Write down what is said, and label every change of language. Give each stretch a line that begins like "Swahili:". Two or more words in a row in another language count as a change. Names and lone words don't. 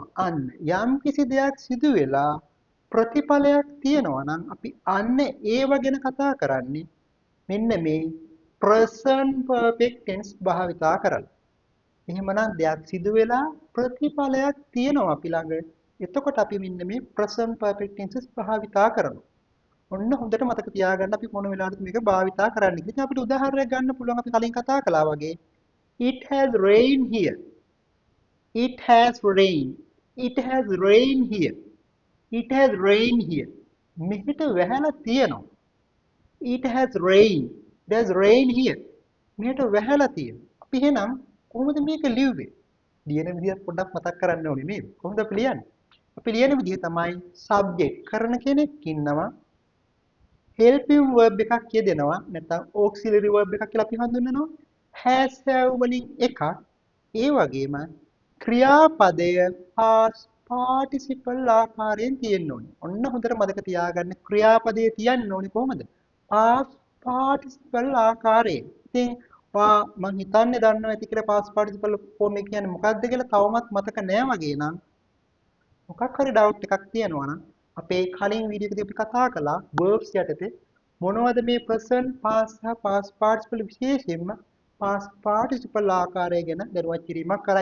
Sinhala: අන්න යම් කිසි දෙයක් සිදු වෙලා ප්‍රතිඵලයක් තියෙනවා නම් අපි අන්න ඒව ගැන කතා කරන්නේ මෙන්න මේ
English: present perfect tense
Sinhala: භාවිතා කරලා. එහෙමනම් දෙයක් සිදු වෙලා ප්‍රතිඵලයක් තියෙනවා අපි ළඟ. එතකොට අපි මෙන්න මේ
English: present perfect tenses
Sinhala: භාවිතා කරනවා. ඔන්න හොඳට මතක තියාගන්න අපි මොන වෙලාවටද මේක භාවිතා කරන්නේ. ඉතින් අපිට උදාහරණයක් ගන්න පුළුවන් අපි කලින් කතා කළා වගේ
English: it has rained here. It has rained. It has rained here. It has rained here.
Sinhala: මෙහෙට වැහැලා තියෙනවා.
English: It has rained. There's rain here.
Sinhala: මෙහෙට වැහැලා තියෙනවා. අපි එහෙනම් කොහොමද මේක ලියුවේ? ලියන විදිය පොඩ්ඩක් මතක් කරන්න ඕනේ නේද? කොහොමද අපි ලියන්නේ? අපි ලියන විදිය තමයි subject කරන කෙනෙක් ඉන්නවා.
English: helping verb
Sinhala: එකක් යෙදෙනවා. නැත්නම්
English: auxiliary verb
Sinhala: එකක් කියලා අපි හඳුන්වනවා.
English: has have
Sinhala: වලින් එකක්. ඒ වගේම ක්‍රියාපදය
English: past participle
Sinhala: ආකාරයෙන් තියෙන්න ඕනේ. ඔන්න හොඳට මතක තියාගන්න ක්‍රියාපදයේ තියන්න ඕනේ කොහොමද?
English: past participle
Sinhala: ආකාරයෙන්. ඉතින් මම හිතන්නේ දන්නවා ඇති කියලා
English: past participle form
Sinhala: එක කියන්නේ මොකක්ද කියලා තවමත් මතක නෑ වගේ නම් මොකක් හරි ඩවුට් එකක් තියෙනවා නම් අපේ කලින් වීඩියෝ එකදී අපි කතා කළා verbs යටතේ මොනවද මේ
English: present past
Sinhala: සහ
English: past participle
Sinhala: විශේෂයෙන්ම
English: past participle
Sinhala: ආකාරය ගැන දැනුවත් කිරීමක් කරා.